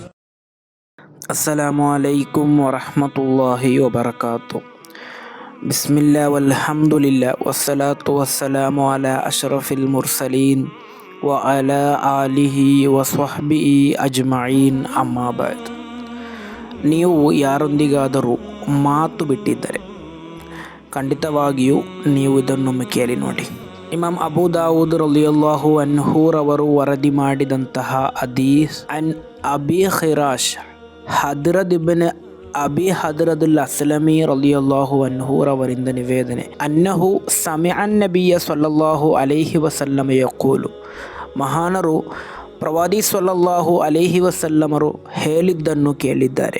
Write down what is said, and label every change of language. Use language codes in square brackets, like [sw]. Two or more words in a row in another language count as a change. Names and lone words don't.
[ar] السلام عليكم ورحمة الله وبركاته. بسم الله والحمد لله والصلاة والسلام على أشرف المرسلين وعلى آله وصحبه أجمعين أما بعد. [kn] ನೀವು ಯಾರೊಂದಿಗಾದರೂ ಮಾತು ಬಿಟ್ಟಿದ್ದರೆ ಖಂಡಿತವಾಗಿಯೂ ನೀವು ಇದನ್ನೊಮ್ಮೆ ಕೇಳಿ ನೋಡಿ. [ar] ಇಮಾಮ್ ಅಬೂ ದಾವೂದ್ رضي الله عنه [kn] ರವರು ವರದಿ ಮಾಡಿದಂತಹ ಹದೀಸ್ [ar] عن أبي خراش حدرد بن أبي حدرد الأسلمي رضي الله عنه [kn] ರವರಿಂದ ನಿವೇದನೆ, [ar] أنه سمع النبي صلى الله عليه وسلم يقول, [kn] ಮಹಾನರು ಪ್ರವಾದಿ [ar] صلى الله عليه وسلم [kn] ಹೇಳಿದ್ದನ್ನು ಕೇಳಿದ್ದಾರೆ.